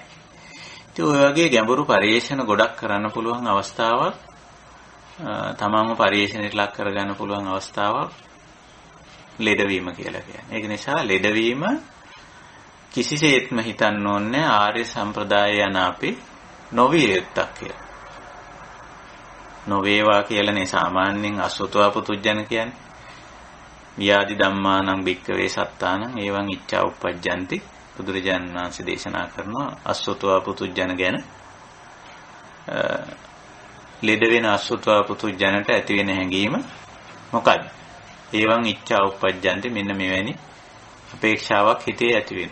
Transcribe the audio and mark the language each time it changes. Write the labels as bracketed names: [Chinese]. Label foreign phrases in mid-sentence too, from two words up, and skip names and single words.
[Sinhala] ඉතින් ඔය වගේ ගැඹුරු පරිේශන ගොඩක් කරන්න පුළුවන් අවස්ථාවක් තමන්ව පරිේශනයට ලක් කරගන්න පුළුවන් අවස්ථාවක් ලෙඩවීම කියලා කියන්නේ. ඒක නිසා ලෙඩවීම කිසිසේත්ම හිතන්න ඕනේ ආර්ය සම්ප්‍රදාය යන අපි නොවිය යුත්තක් කියලා. නොවේවා කියලානේ සාමාන්‍යයෙන් [Pali] අසුතවා පුතුජන [Sinhala] කියන්නේ. [Pali] වියාදි ධම්මානං භික්කවේ සත්තානං එවං ඉච්ඡා උප්පජ්ජಂತಿ [Sinhala] බුදුරජාණන් වහන්සේ දේශනා කරනවා [Pali] අසුතවා පුතුජන [Sinhala] ගැන. ලෙඩ වෙන [Pali] අසුතවා පුතුජනට [Sinhala] ඇති වෙන හැඟීම මොකක්ද? [Pali] එවං ඉච්ඡා උප්පජ්ජಂತಿ [Sinhala] මෙන්න මෙවැනි අපේක්ෂාවක් හිතේ ඇති වෙන.